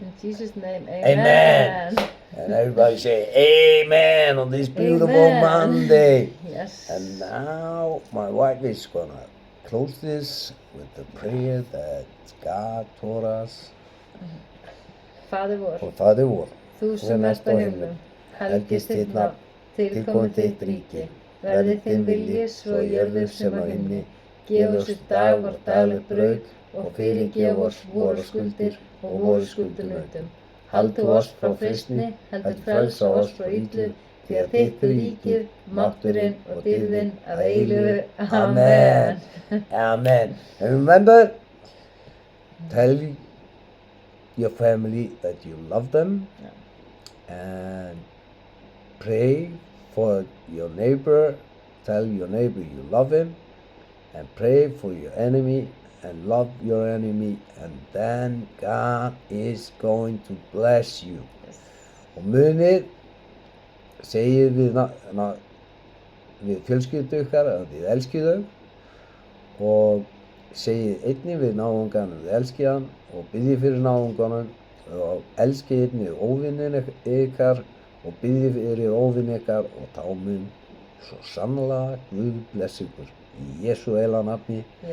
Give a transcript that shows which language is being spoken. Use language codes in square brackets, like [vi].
[en] In Jesus' name, Amen. And everybody say amen on this beautiful Amen. Monday. Yes. And now my wife is gonna close this with the prayer that God taught us. [is] Faðir vor, Og Faðir vor, þú sem ert á himnum, helgist þitt nafn, tilkomi þitt ríki, verði þinn vilji svo í jörðu sem á himni. Gef oss í dag vort daglegt brauð og fyrirgef oss vorar skuldir og voru skuldunautum. Haltu oss frá freistni, heldur frelsa oss frá illu, því að þitt er ríkið, mátturinn og dýrðin að eilífu. Amen. Amen. [en] And remember, tell your family that you love them and pray for your neighbor. Tell your neighbor you love him and pray for your enemy and love your enemy, and then God is going to bless you. [is] Og munið, segið við fjölskyldu ykkar að þið elskið þau og segið einnig við náungan að þið elskið hann og biðjið fyrir náunganum og elskið einnig óvinnin ykkar og biðjið fyrir óvinnin ykkar og þá mun svo sannlega Guð bless ykkur í Jesú heila nafni.